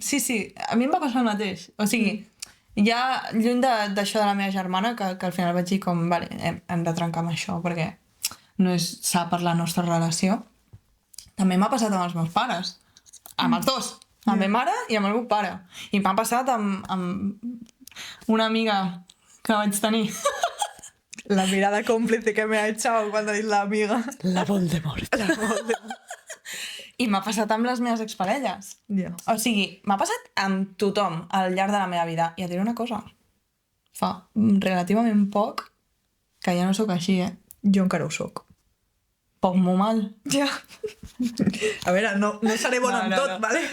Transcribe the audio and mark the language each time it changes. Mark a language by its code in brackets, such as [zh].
[ca] Sí, a mi em va passar el mateix. O sigui, ja lluny d'això de la meva germana, que al final vaig dir com, vale, hem de trencar amb això, perquè no és sa per la nostra relació. També m'ha passat amb els meus pares. Amb els dos. Amb la meva mare i amb el meu pare. I m'ha passat amb una amiga que vaig tenir. [es] La mirada còmplice que me ha echado cuando dice la amiga. [ca] La Voldemort. I m'ha passat amb les meves exparelles. [en] Yeah. [ca] O sigui, m'ha passat amb tothom al llarg de la meva vida. I et diré una cosa. Fa relativament poc que ja no sóc així, Jo encara ho soc. Poc molt mal. Ja. A veure, no seré bona en tot, vale?